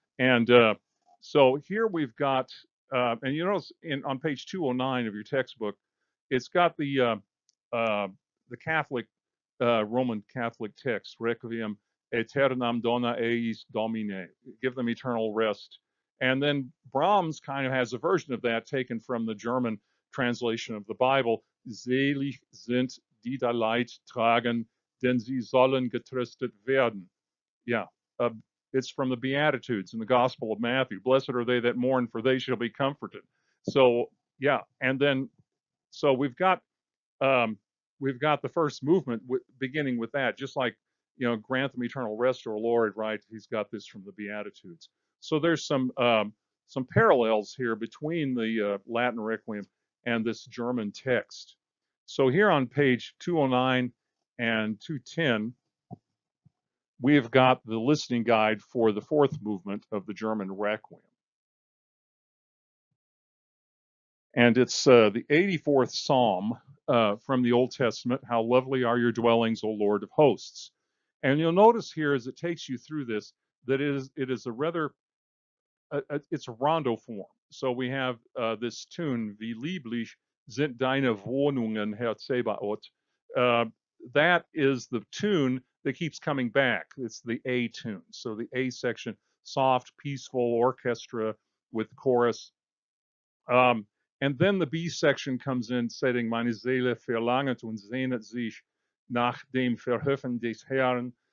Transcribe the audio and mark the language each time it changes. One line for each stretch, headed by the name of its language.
English: And so here we've got, and you notice on page 209 of your textbook, it's got the Catholic, Roman Catholic text,
Latin: Requiem aeternam dona eis Domine,
English: give them eternal rest. And then Brahms kind of has a version of that taken from the German translation of the Bible.
German: Selig sind die da Leid tragen, denn sie sollen getröstet werden.
English: Yeah, uh, it's from the Beatitudes in the Gospel of Matthew. Blessed are they that mourn, for they shall be comforted. So yeah, and then so um, we've got the first movement beginning with that, just like grant them eternal rest, or Lord, right? He's got this from the Beatitudes. So there's some parallels here between the Latin Requiem and this German text. So here on page 209 and 210, we have got the listening guide for the fourth movement of the German Requiem. And it's the 84th Psalm from the Old Testament. How lovely are your dwellings, O Lord of hosts. And you'll notice here as it takes you through this that it is a rather, it's a rondo form. So we have this tune,
German: Wie lieblich sind deine Wohnungen, Herr Zebaoth.
English: That is the tune that keeps coming back. It's the A tune. So the A section, soft, peaceful orchestra with chorus. And then the B section comes in, saying,
German: Meine Seele verlanget und sehnet sich nach dem Verhöfen des Herrn.